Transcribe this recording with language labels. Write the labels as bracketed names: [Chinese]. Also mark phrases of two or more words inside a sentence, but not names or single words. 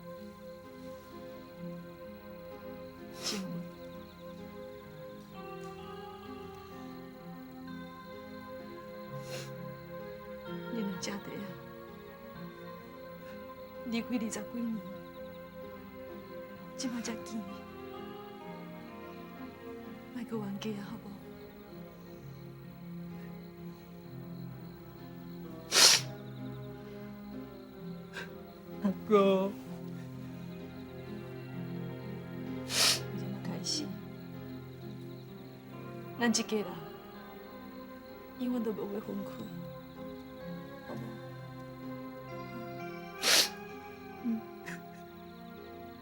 [Min Nan Chinese] 静雯，恁两姐弟啊，离开20几年，即马才见面，莫阁冤家啊，好无？阿哥。咱一家人永远都无会分开，好无？